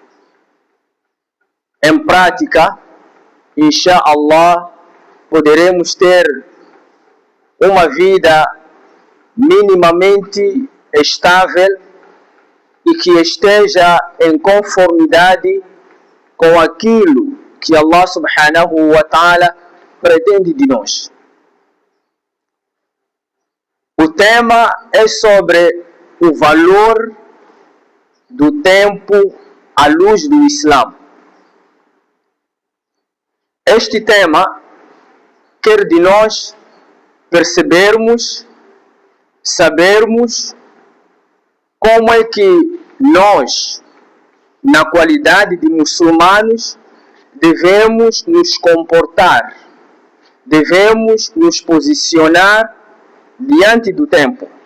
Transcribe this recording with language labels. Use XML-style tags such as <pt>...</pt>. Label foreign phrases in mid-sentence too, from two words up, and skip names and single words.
<pt>em prática, inshallah, poderemos ter uma vida minimamente estável e que esteja em conformidade com aquilo que</pt> <ar>الله سبحانه وتعالى</ar> <pt>pretende de nós. O tema é sobre o valor do tempo à luz do Islã. Este tema quer de nós percebermos, sabermos como é que nós, na qualidade de muçulmanos, devemos nos comportar, devemos nos posicionar diante do tempo.</pt>